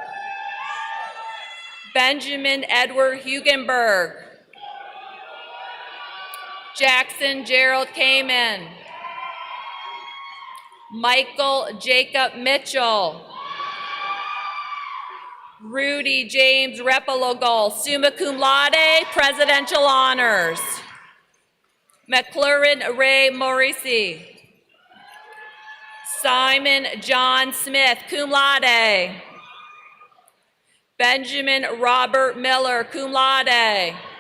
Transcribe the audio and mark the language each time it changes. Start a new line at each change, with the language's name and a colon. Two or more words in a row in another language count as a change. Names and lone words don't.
English: Benjamin Edward Hugenberg. Jackson Gerald Kamen. Michael Jacob Mitchell.
Latin: Rudy James Repologal, summa cum laude,
English: presidential honors. McLaurin Ray Morrissey. Simon John Smith,
Latin: cum laude.
English: Benjamin Robert Miller,
Latin: cum laude.